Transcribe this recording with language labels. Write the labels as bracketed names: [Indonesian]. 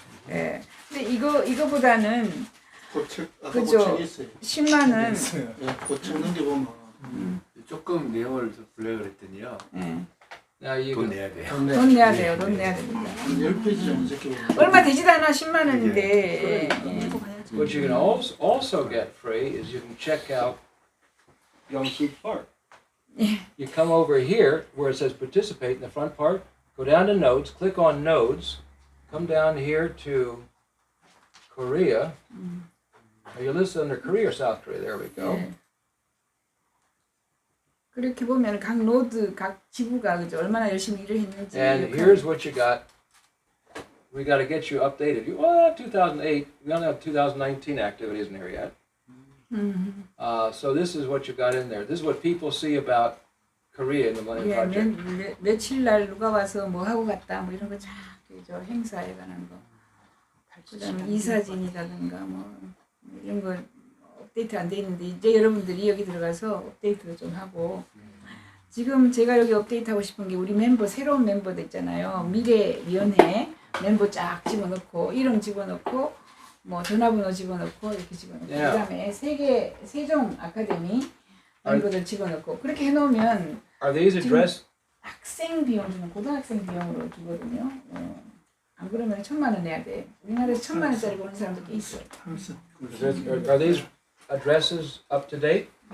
[Korean] 예. 근데 이거보다는 고책, 아까 그죠. 고책이 있어요. 10만은 있어요. 예, 고책 넘겨보면 조금 내용을 좀 블랙을 했더니요. 예. [English] Now you [Korean] 돈 [English] can, [Korean] 내야 돼요. 돈 내야 돼요. 돈 내야 됩니다. 10페이지 정도 적혀보면 얼마 되지도 않아 10만 원인데. 예. [English] what you can also get free is you can check out Gyungbuk Blockchain. You come over here where it says participate in the front part, go down to nodes, click on nodes, come down here to Korea. Now you're listed under Korea or South Korea. There we go. [Korean] 예. 그렇게 보면 각 노드, 각 지부가 그죠 얼마나 열심히 일을 했는지. [English] And here's what you got. We got to get you updated. You 2008. We only have 2019 activities in here yet. So this is what you got in there. This is what people see about Korea in the Millennium Project. [Korean] 며칠 날 누가 와서 뭐 하고 갔다 뭐 이런 거 쫙 그죠 행사에 관한 거. 그다음에 이사진이라든가 뭐 이런 거 업데이트 안 돼 있는데 이제 여러분들이 여기 들어가서 업데이트를 좀 하고 지금 제가 여기 업데이트하고 싶은 게 우리 멤버 새로운 멤버들 있잖아요. 미래위원회 멤버 쫙 집어넣고 이름 집어넣고 뭐 전화번호 집어넣고 이렇게 집어넣고 그다음에 세종 아카데미 멤버들 집어넣고 그렇게 해놓으면 [English] Are these addressed? [Korean] 학생 비용은 고등학생 비용으로 주거든요. 안 그러면 1,000만 원 내야 돼. 우리나라에서 1,000만 원짜리 보는 사람도 꽤 있어요. [English] Are these addresses up to date?